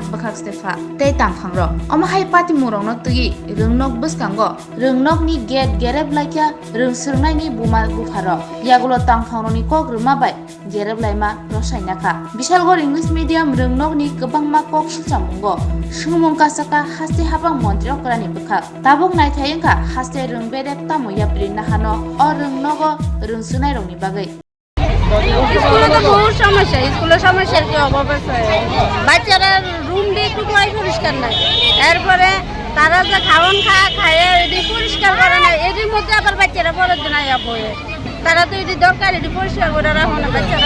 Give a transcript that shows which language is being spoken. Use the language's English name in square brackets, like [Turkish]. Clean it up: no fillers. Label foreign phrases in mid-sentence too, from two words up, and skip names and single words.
[Kok Borok] bakakse pha tei tangphangrok amahai pati murongno tuyi rungnok bwskango rungnok ni gate gereb laikya rungsrungnai ni buma bufaro yagulo tangphangrok ni kok ruma bai gereb laima rosainaka Bishalgor English Medium rungnok ni gobangma kok silchamungo sungmung kasaka haste habang montri okrani bukha tabuk naithayengka haste rungbedek tamo yapri nahano o rungnogo rungsunai rokni bagai [Bangla] স্কুলে তো বহুত সমস্যা স্কুলের সমস্যার কি অভাব আছে বাচ্চারা রুম দিয়ে একটু পরিষ্কার নাই এরপরে তারা যে খায় এটি পরিষ্কার করে না এটির মধ্যে আবার বাচ্চারা পরের দিন আয়া বয়ে তারা তো এটি দরকার এটি পরিষ্কার করে রাখো না বাচ্চারা